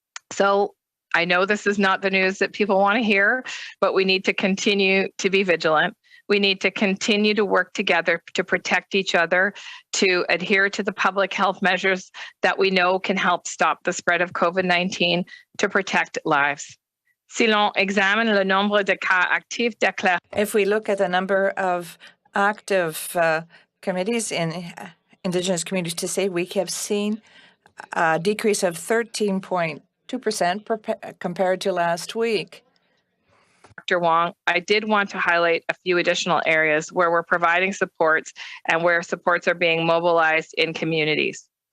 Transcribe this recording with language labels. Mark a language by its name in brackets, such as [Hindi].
[English] So I know this is not the news that people want to hear, but we need to continue to be vigilant. We need to continue to work together to protect each other, to adhere to the public health measures that we know can help stop the spread of COVID-19, to protect lives. [French] Si l'on examine le nombre de cas actifs déclarés. [English] If we look at the number of active committees in Indigenous communities today, we have seen a decrease of 13.2% compared to last week. Dr. Wong, I did want to highlight a few additional areas where we're providing supports and where supports are being mobilized in communities.